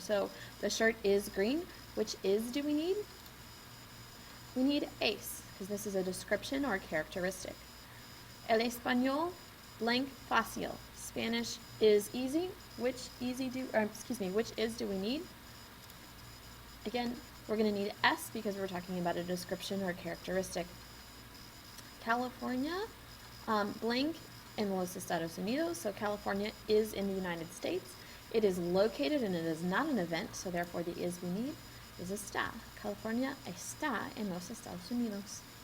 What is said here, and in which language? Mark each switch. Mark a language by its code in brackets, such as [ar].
[en] So the shirt is green. Which is do we need? We need es, because this is a description or characteristic. [es] El español blank fácil. [en] Spanish is easy. Which is do we need? Again, we're going to need es because we're talking about a description or a characteristic. [es] California blank en los Estados Unidos. [en] So California is in the United States. It is located and it is not an event, so therefore the is we need is está. [es] California está en los Estados Unidos.